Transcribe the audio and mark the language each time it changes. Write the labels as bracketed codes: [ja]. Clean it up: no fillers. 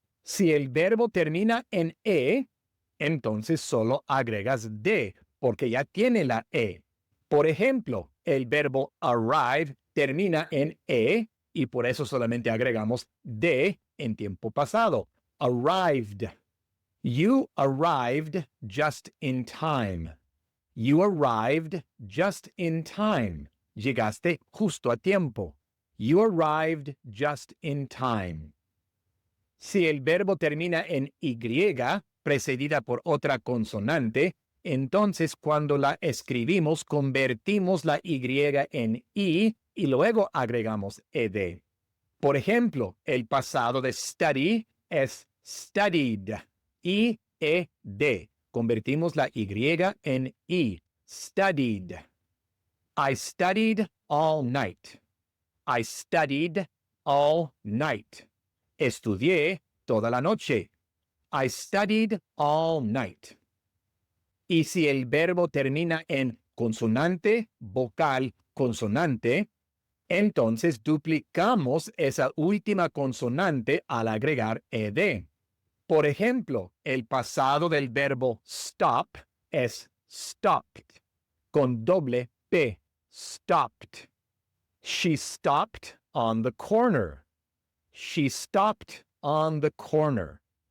[es] Si el verbo termina en E, entonces solo agregas D, porque ya tiene la E. Por ejemplo, el verbo arrive termina en E y por eso solamente agregamos D en tiempo pasado. [en] Arrived. You arrived just in time. You arrived just in time. [es] Llegaste justo a tiempo. [en] You arrived just in time. [es] Si el verbo termina en Y, precedida por otra consonante, entonces cuando la escribimos convertimos la Y en I y luego agregamos ed. Por ejemplo, el pasado de study es studied. I-E-D. Convertimos la Y en I. Studied. [en] I studied all night. I studied all night. [es] Estudié toda la noche. [en] I studied all night. [es] Y si el verbo termina en consonante, vocal, consonante, entonces duplicamos esa última consonante al agregar ed. Por ejemplo, el pasado del verbo stop es stopped, con doble P, stopped. [en] She stopped on the corner. She stopped on the corner.